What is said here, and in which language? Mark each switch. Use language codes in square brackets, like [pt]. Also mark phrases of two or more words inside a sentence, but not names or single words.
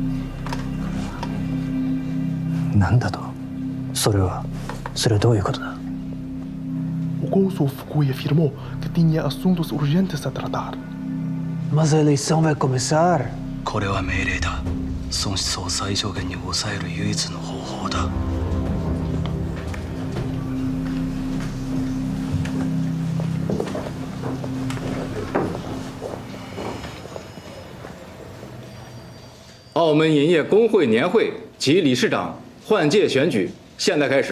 [ja] なんだと？それはどういうことだ？ [pt] O cônsul Foucault afirmou que tinha assuntos urgentes a tratar. Mas a eleição vai começar. [ja] これは命令だ。損失を最小限に抑える唯一の方法だ。 [zh] 澳门银业工会年会及理事长换届选举现在开始。